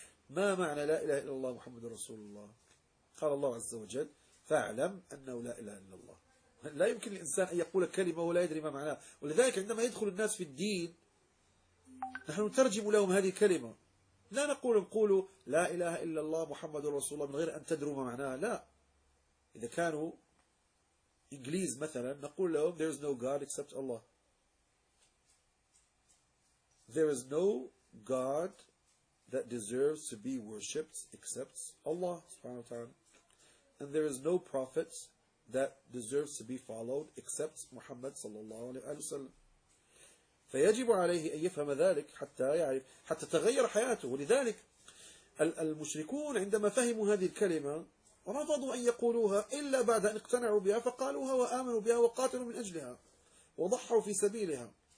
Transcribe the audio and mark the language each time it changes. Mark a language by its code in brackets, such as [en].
[ar] ما معنى لا إله إلا الله محمد رسول الله؟ قال الله عز وجل: فاعلم أنه لا إله إلا الله. لا يمكن الإنسان أن يقول كلمة ولا يدري ما معناه، ولذلك عندما يدخل الناس في الدين نحن نترجم لهم هذه الكلمة، لا نقول قولوا لا إله إلا الله محمد رسول الله من غير أن تدروا ما معناه، لا. إذا كانوا إنجليز مثلا نقول لهم [en] there is no God except Allah، there is no God that deserves to be worshipped except Allah subhanahu wa ta'ala. And there is no prophet that deserves to be followed except Muhammad sallallahu alayhi wa sallam. [ar] فيجب عليه أن يفهم ذلك حتى يعرف حتى تغير حياته. ولذلك المشركون عندما فهموا هذه الكلمة رفضوا أن يقولوها إلا بعد أن اقتنعوا بها فقالوها وآمنوا بها وقاتلوا من أجلها وضحوا في سبيلها.